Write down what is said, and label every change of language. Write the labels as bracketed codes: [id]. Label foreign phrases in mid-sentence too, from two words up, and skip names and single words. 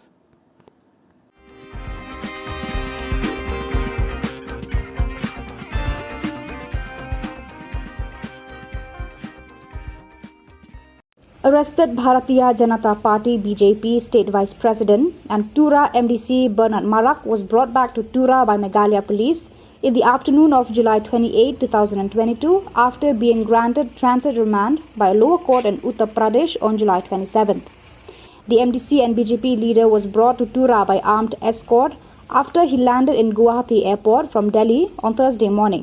[en] Arrested Bharatiya Janata Party BJP State Vice President and Tura MDC Bernard Marak was brought back to Tura by Meghalaya Police in the afternoon of July 28, 2022 after being granted transit remand by a lower court in Uttar Pradesh on July 27th. The MDC and BJP leader was brought to Tura by armed escort after he landed in Guwahati Airport from Delhi on Thursday morning.